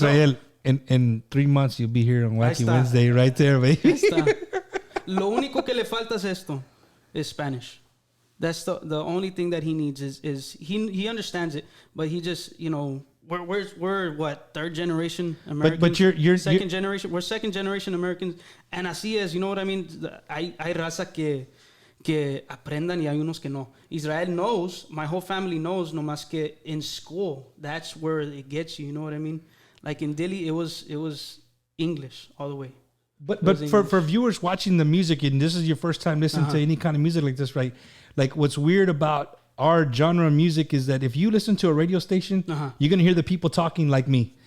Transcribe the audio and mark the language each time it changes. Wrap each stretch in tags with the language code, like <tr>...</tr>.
<en>Israel, in 3 months you'll be here on Wacky Wednesday, right there, baby.</en> <es>Lo único que le falta es esto,</es> <en>is Spanish. That's the only thing that he needs is he understands it, but he just we're what, third generation Americans, but you're second generation. We're second generation Americans, and</en> <es>así es,</es> <en>you know what I mean.</en> <es>Hay raza que aprendan y hay unos que no.</es> <en>Israel knows, my whole family knows,</en> <es>no más que</es> <en>in school, that's where it gets you, you know what I mean? Like in Delhi, it was English all the way. But for viewers watching the music, and this is your first time listening to any kind of music like this, right? Like what's weird about our genre of music is that if you listen to a radio station, you're going to hear the people talking like me.</en>